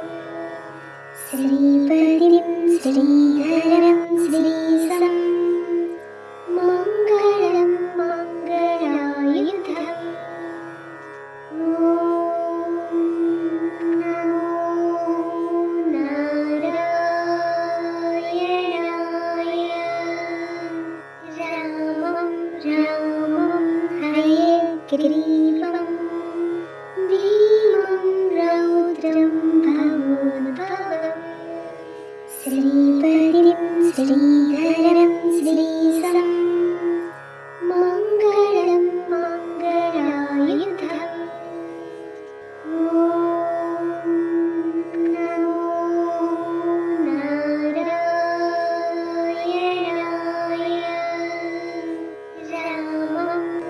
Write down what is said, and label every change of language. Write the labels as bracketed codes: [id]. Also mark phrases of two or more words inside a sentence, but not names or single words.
[sa] श्रीपतिं श्रीधरं श्रीसं मंगलं मंगलायुधं. ओं नमो नारायणाय. രാമം रामं हयग्रीवं भीमं रौद्रं भवोद्भवम् श्रीपतिं श्रीधरं श्रीशं मङ्गलं मङ्गलायुधम् ॐ नमो नारायणाय रामं